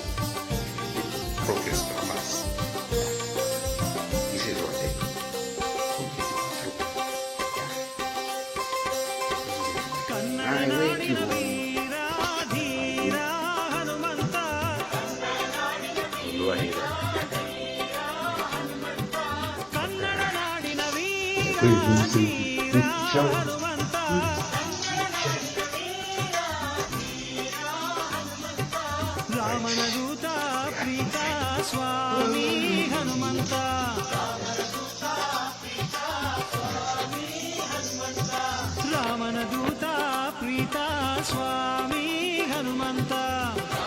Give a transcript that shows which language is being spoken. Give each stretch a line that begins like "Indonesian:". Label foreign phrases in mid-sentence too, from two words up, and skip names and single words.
English: Progress Mamas. This is what I do. I wait you. Go ahead.
Kannada: ರಾಮನದೂತ ಪ್ರೀತ ಸ್ವಾಮಿ ಹನುಮಂತ ರಾಮನದೂತ ಪ್ರೀತ ಸ್ವಾಮಿ ಹನುಮಂತ